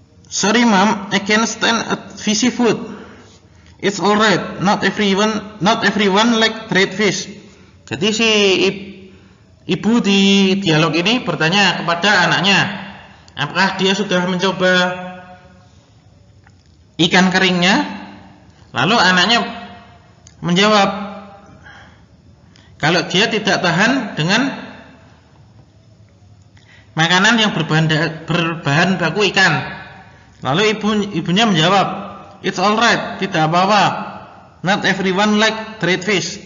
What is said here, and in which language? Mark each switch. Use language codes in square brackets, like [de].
[en] Sorry mom, I can't stand fishy food. It's alright, not everyone like dried fish. [id] Jadi si ibu di dialog ini bertanya kepada anaknya, apakah dia sudah mencoba ikan keringnya? Lalu anaknya menjawab, kalau dia tidak tahan dengan makanan yang berbahan baku ikan. Lalu ibunya menjawab, [en] it's alright, [id] tidak apa-apa. [en] Not everyone like dried fish.